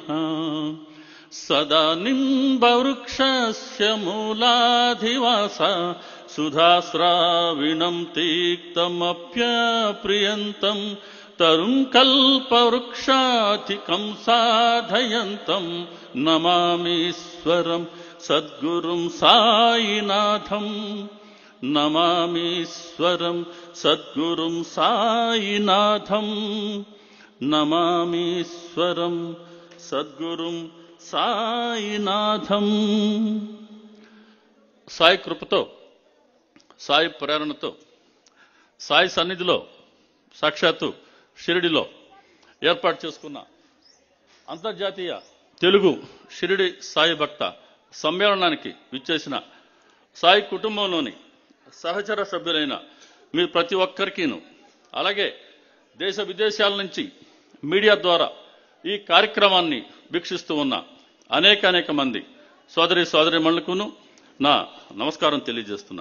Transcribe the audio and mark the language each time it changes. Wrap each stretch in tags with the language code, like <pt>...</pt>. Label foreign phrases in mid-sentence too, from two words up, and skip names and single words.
<sa>सदा निम्बवृक्षस्य मूलाधिवासा सुधास्राविणं तीक्तमप्यप्रियन्तं तरुं कल्पवृक्षाधिकं साधयन्तं नमामीश्वरं सद्गुरुं साईनाथम् नमामीश्वरं सद्गुरुं साईनाथं नमामीश्वरं सद्गुरुं సాయినాథం.</sa> <te>సాయి కృపతో, సాయి ప్రేరణతో, సాయి సన్నిధిలో సాక్షాత్తు షిరిడిలో ఏర్పాటు చేసుకున్న అంతర్జాతీయ తెలుగు షిరిడి సాయి భక్త సమ్మేళనానికి విచ్చేసిన సాయి కుటుంబంలోని సహచర సభ్యులైన మీ ప్రతి ఒక్కరికిను, అలాగే దేశ విదేశాల నుంచి మీడియా ద్వారా ఈ కార్యక్రమాన్ని వీక్షిస్తూ ఉన్న అనేక మంది సోదరీమణులకును నా నమస్కారం తెలియజేస్తున్నా.</te>